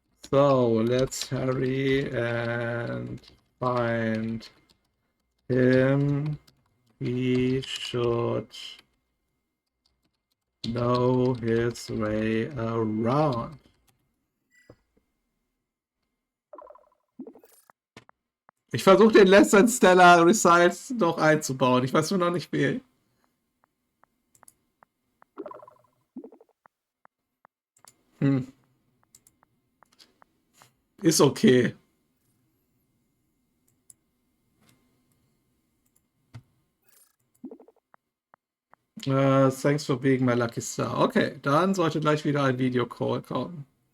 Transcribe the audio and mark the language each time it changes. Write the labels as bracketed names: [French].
[English] So let's hurry and find him. He should know his way around. [German] Ich versuche den [English] Less than Stellar Results [German] noch einzubauen. Ich weiß nur noch nicht wie. Ist okay. [English] Thanks for being my lucky star. [German] Okay, dann sollte gleich wieder ein Videocall kommen.